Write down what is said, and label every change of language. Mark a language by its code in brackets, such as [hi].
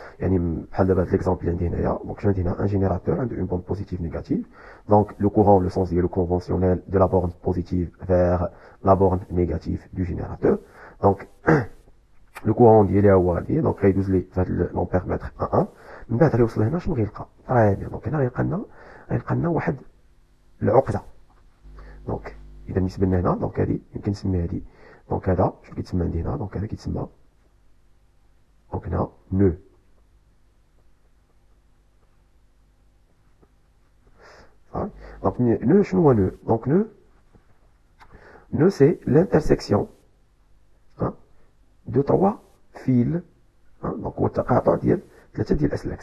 [fr] L'exemple donc j'ai un générateur, une borne positive négative. Donc le courant, le sens le conventionnel de la borne positive vers la borne négative du générateur. Donc le courant dit donc il y a l'ampère-mètre A1. [ar] من بعد غيوصل هنا شنو غيلقى؟ [fr] très bien. Donc [ar] هنا غيلقى لنا واحد العقدة. donc إذا بالنسبة لنا هنا donc هذه يمكن نسمي هذه donc هذا شنو كيتسمى عندي هنا donc هذا كيتسمى donc هنا nœud. [fr] Donc nœud [ar] شنو هو [fr] nœud؟ donc nœud c'est l'intersection de 3 fils. [ar] donc هو التقاطع ديال 3 ديال الاسلاك.